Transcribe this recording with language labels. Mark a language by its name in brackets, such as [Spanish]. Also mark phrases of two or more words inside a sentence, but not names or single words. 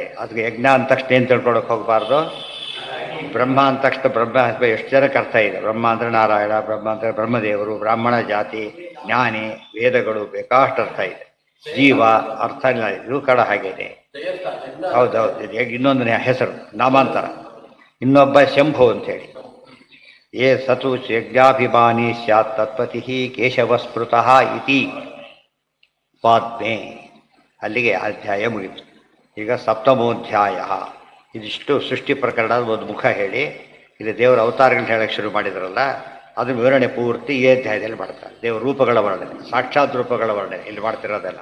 [Kannada] ಅದಕ್ಕೆ ಯಜ್ಞ ಅಂದ ತಕ್ಷಣ ಏನು ತಿಳ್ಕೊಳಕ್ಕೆ ಹೋಗಬಾರ್ದು. ಬ್ರಹ್ಮ ಅಂದ ತಕ್ಷಣ ಬ್ರಹ್ಮ ಎಷ್ಟು ಜನಕ್ಕೆ ಅರ್ಥ ಇದೆ. ಬ್ರಹ್ಮ ಅಂದರೆ ನಾರಾಯಣ, ಬ್ರಹ್ಮ ಅಂದರೆ ಬ್ರಹ್ಮದೇವರು, ಬ್ರಾಹ್ಮಣ ಜಾತಿ, ಜ್ಞಾನಿ, ವೇದಗಳು ಬೇಕಾಷ್ಟು ಅರ್ಥ ಇದೆ. ಜೀವ ಅರ್ಥ ಇಲ್ಲ, ಇದು ಕಡ ಹಾಗೇನೆ. ಹೌದೌದು, ಈಗ ಇನ್ನೊಂದು ಹೆಸರು ನಾಮಾಂತರ. ಇನ್ನೊಬ್ಬ ಶಂಭು ಅಂತೇಳಿ. [Sanskrit] ಯೇ ಸತು ಯಜ್ಞಾಭಿಮಾನಿ ಸ್ಯಾತ್ ತತ್ಪತಿ ಕೇಶವಸ್ಮೃತಃ ಇತಿ ಪಾದ್ಮೆ. [Kannada] ಅಲ್ಲಿಗೆ ಅಧ್ಯಾಯ ಮುಗಿತು. ಈಗ ಸಪ್ತಮೋಧ್ಯಾಯ. ಇದಿಷ್ಟು ಸೃಷ್ಟಿ ಪ್ರಕರಣದ ಒಂದು ಮುಖ ಹೇಳಿ, ಇಲ್ಲಿ ದೇವರ ಅವತಾರಗಳನ್ನ ಹೇಳಕ್ಕೆ ಶುರು ಮಾಡಿದ್ರಲ್ಲ, ಅದು ವಿವರಣೆ ಪೂರ್ತಿ ಈ ಅಧ್ಯಾಯದಲ್ಲಿ ಮಾಡ್ತಾರೆ. ದೇವರ ರೂಪಗಳ ವರ್ಣನೆ, ಸಾಕ್ಷಾತ್ ರೂಪಗಳ ವರ್ಣನೆ ಇಲ್ಲಿ ಮಾಡ್ತಿರೋದೆಲ್ಲ.